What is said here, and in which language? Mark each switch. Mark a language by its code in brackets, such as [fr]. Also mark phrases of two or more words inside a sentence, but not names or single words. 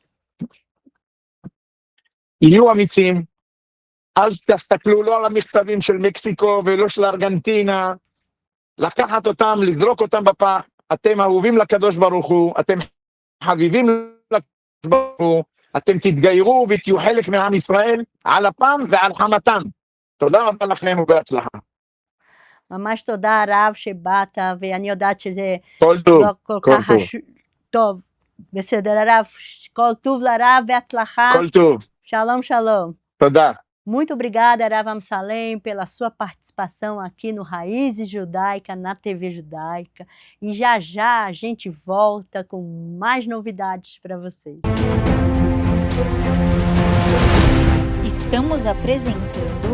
[he] יהיו אמיצים, אל תסתכלו לא על המכתבים של מקסיקו ולא של ארגנטינה, לקחת אותם, לזרוק אותם בפח, אתם אהובים לקדוש ברוך הוא, אתם חביבים לקדוש ברוך הוא, אתם תתגיירו ותהיו חלק מעם ישראל על אפם ועל חמתם. תודה רבה לכם ובהצלחה. ממש תודה הרב שבאת, ואני יודעת שזה כל טוב, לא כל כל כך טוב. טוב. בסדר הרב, כל טוב לרב, בהצלחה. כל טוב. שלום, שלום. תודה. [pt] Muito obrigada, Rav Amsalem, pela sua participação aqui no Raízes Judaica, na TV Judaica. E já já a gente volta com mais novidades para vocês. Estamos apresentando.